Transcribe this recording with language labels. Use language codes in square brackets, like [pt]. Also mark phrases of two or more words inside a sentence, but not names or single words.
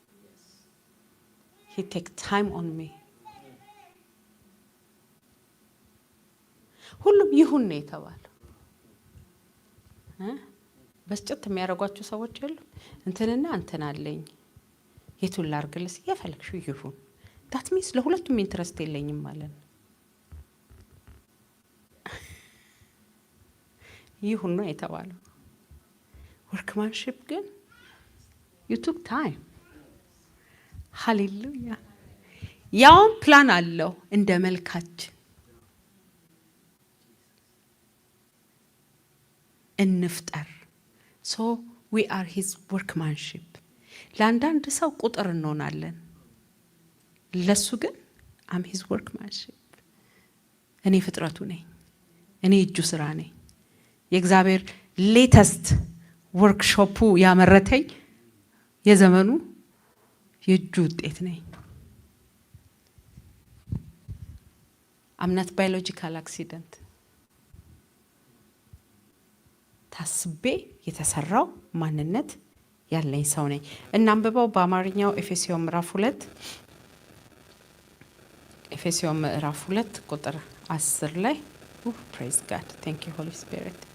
[en] he take time on me። [am] ሁሉም ይሁን ነው የተባለው። በስጭት የሚያደርጓቸው ሰዎች የሉ። እንትንና እንትን አለኝ የቱን ላርግልስ የፈለግሽው ይሁን። ዳት ሚንስ ለሁለቱም ኢንትረስት የለኝም ማለት ነው። ይሁን ነው የተባለው። ወርክማንሺፕ ግን [en] you took time. [am] ሃሌሉያ። ያውን ፕላን አለው እንደ መልካችን እንፍጠር። [en] so we are his workmanship. [am] ለአንዳንድ ሰው ቁጥር እንሆናለን፣ ለሱ ግን [en] I'm his workmanship። [am] እኔ ፍጥረቱ ነኝ፣ እኔ እጁ ስራ ነኝ። የእግዚአብሔር ሌተስት ወርክሾፑ ያመረተኝ የዘመኑ የእጁ ውጤት ነኝ። [en] I'm not biological accident። [am] ታስቤ የተሰራው ማንነት ያለኝ ሰው ነኝ። እናንብበው በአማርኛው ኤፌሶን ምዕራፍ 2 ቁጥር 10 ላይ [en] praise God, thank you Holy Spirit።